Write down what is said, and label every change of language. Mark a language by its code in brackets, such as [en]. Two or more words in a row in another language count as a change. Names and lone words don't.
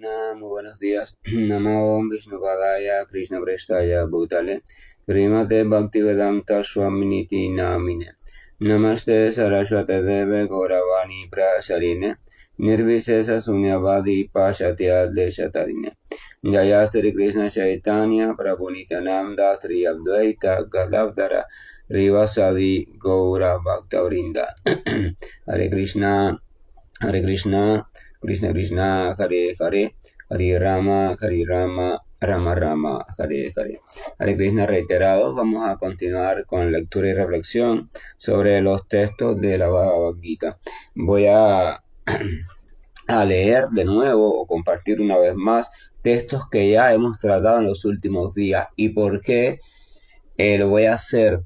[es] muy buenos días. [sa] नमो विष्णुपादाय कृष्ण प्रेष्ठाय भूतले श्रीमते भक्तिवेदान्त स्वामिनिति नामिने नमस्ते सरस्वते देवे गौरवाणी प्रसारिणे निर्विशेष शून्यवादि पाश्चात्य देशतारिणे जय श्री कृष्ण चैतन्य प्रभु नित्यानन्द श्री अद्वैत गदाधर श्रीवासादि गौर भक्तवृन्द हरे कृष्ण हरे कृष्ण, कृष्ण कृष्ण, हरे हरे, हरे राम, हरे राम, राम राम, हरे हरे. [es] Hare Krishna reiterados, vamos a continuar con lectura y reflexión sobre los textos de la Bhagavad Gita. Voy a leer de nuevo o compartir una vez más textos que ya hemos tratado en los últimos días. ¿Y por qué lo voy a hacer?